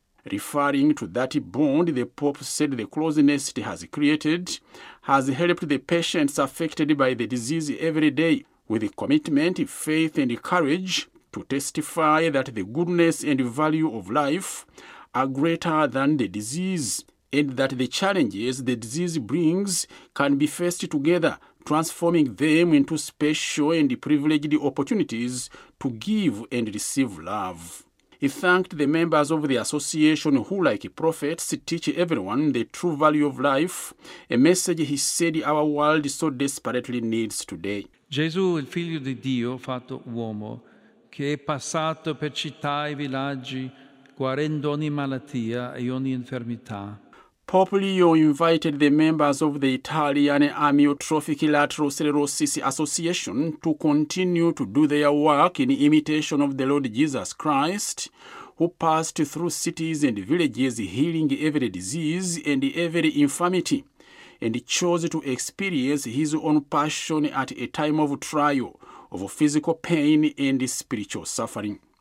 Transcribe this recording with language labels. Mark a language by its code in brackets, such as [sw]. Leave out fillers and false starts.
[en] Referring to that bond, the Pope said the closeness it has created has helped the patients affected by the disease every day with commitment, faith, and courage to testify that the goodness and value of life are greater than the disease, and that the challenges the disease brings can be faced together, transforming them into special and privileged opportunities to give and receive love. He thanked the members of the association who, like prophets, teach everyone the true value of life, a message he said our world so desperately needs today. [it] Gesù, il figlio di Dio, fatto uomo, che è passato per città e villaggi, guarendo ogni malattia e ogni infermità. [en] Pope Leo invited the members of the Italian Amyotrophic Lateral Sclerosis Association to continue to do their work in imitation of the Lord Jesus Christ, who passed through cities and villages healing every disease and every infirmity, and chose to experience his own passion at a time of trial, of physical pain and spiritual suffering.